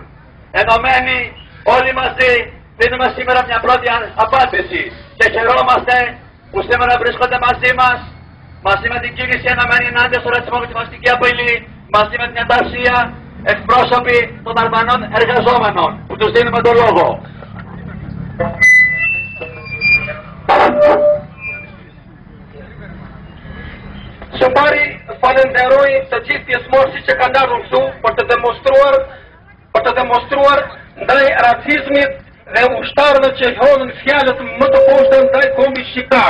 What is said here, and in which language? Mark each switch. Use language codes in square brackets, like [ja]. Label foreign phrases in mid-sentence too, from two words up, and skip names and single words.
[el] Ενωμένοι όλοι μαζί δίνουμε σήμερα μια πρώτη απάντηση και χαιρόμαστε που σήμερα βρίσκονται μαζί με την κίνηση ενωμένη ενάντια στο ρατσισμό και τη φασιστική απειλή, μαζί με την Ανταρσία, εκπρόσωποι των Αλβανών εργαζόμενων που τους δίνουμε τον λόγο. [sq] Së pari falenderoj të gjithë pjesëmarrësit që kanë ardhur këtu për të demonstruar ndaj racizmit dhe ushtarëve që hodhin fjalët më të poshta ndaj kombit shqiptar.